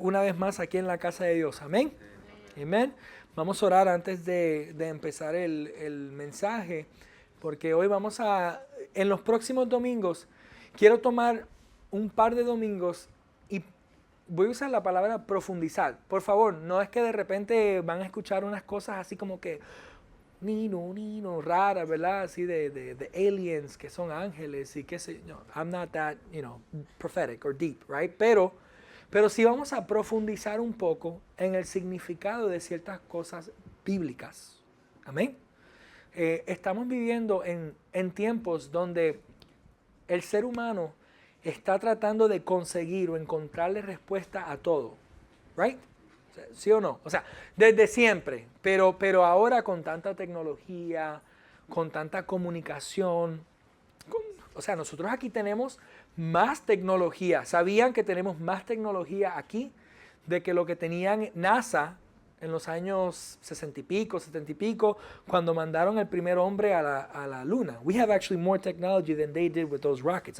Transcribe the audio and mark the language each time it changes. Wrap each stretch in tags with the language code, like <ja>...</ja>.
<es>una vez más aquí en la casa de Dios. Amén. Amén. Vamos a orar antes de empezar el mensaje, porque hoy en los próximos domingos, quiero tomar un par de domingos y voy a usar la palabra profundizar. Por favor, no es que de repente van a escuchar unas cosas así como que nino, raras, ¿verdad? Así de aliens que son ángeles y qué sé yo.</es> <en>I'm not that, prophetic or deep, right?</en> <es>Pero sí vamos a profundizar un poco en el significado de ciertas cosas bíblicas. Amén. Estamos viviendo en tiempos donde el ser humano está tratando de conseguir o encontrarle respuesta a todo. Right? ¿Sí o no? O sea, desde siempre, pero ahora con tanta tecnología, con tanta comunicación, o sea, nosotros aquí tenemos más tecnología. ¿Sabían que tenemos más tecnología aquí de que lo que tenían NASA en los años 60 y pico, 70 y pico, cuando mandaron el primer hombre a la luna?</es> <en>We have actually more technology than they did with those rockets.</en>